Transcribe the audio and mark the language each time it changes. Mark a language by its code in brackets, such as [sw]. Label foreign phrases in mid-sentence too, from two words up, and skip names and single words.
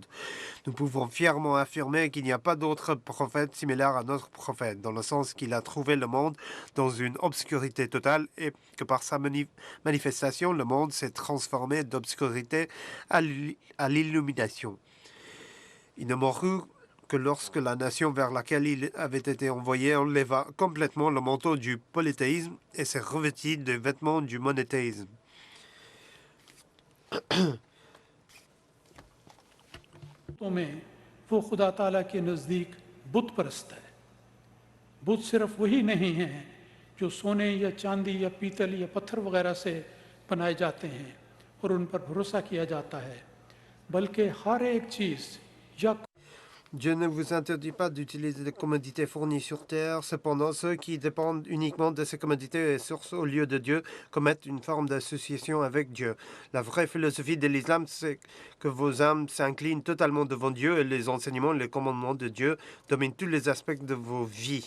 [fr] Nous pouvons fièrement affirmer qu'il n'y a pas d'autre prophète similaire à notre prophète, dans le sens qu'il a trouvé le monde dans une obscurité totale et que par sa manifestation, le monde s'est transformé d'obscurité à l'illumination. Il ne mourut que lorsque la nation vers laquelle il avait été envoyé enleva complètement le manteau du polythéisme et s'est revêti des vêtements du monothéisme. [hi] तो में वो खुदा ताला के नज़दीक बुत परस्त है। बुत सिर्फ वही नहीं हैं जो सोने या चांदी या पीतल या पत्थर वगैरह से बनाए जाते हैं और उन पर भरोसा किया जाता है, बल्कि हर एक चीज़ या [fr] Dieu ne vous interdit pas d'utiliser des commodités fournies sur terre. Cependant, ceux qui dépendent uniquement de ces commodités et sources au lieu de Dieu commettent une forme d'association avec Dieu. La vraie philosophie de l'islam, c'est que vos âmes s'inclinent totalement devant Dieu et les enseignements et les commandements de Dieu dominent tous les aspects de vos vies.